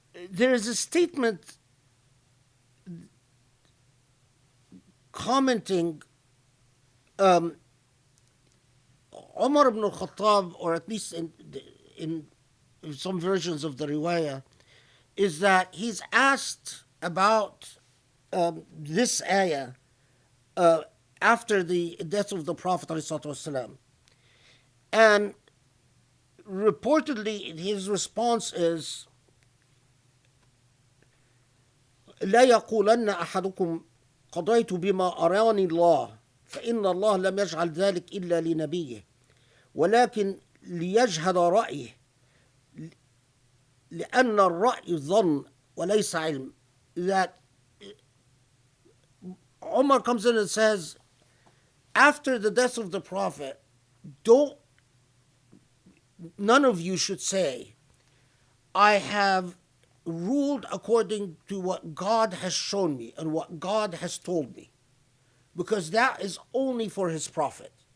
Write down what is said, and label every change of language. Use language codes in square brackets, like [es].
[en] There is a statement commenting Umar ibn al-Khattab, or at least in some versions of the riwayah, is that he's asked about this ayah after the death of the Prophet ﷺ. And reportedly his response is, [ar] لا يقولن أحدكم قضيت بما أراني الله فإن الله لم يجعل ذلك إلا لنبيه ولكن ليجهد رأيه لأن الرأي ظن وليس علم. [en] That Umar comes in and says, after the death of the Prophet, none of you should say, I have ruled according to what God has shown me and what God has told me, because that is only for his Prophet.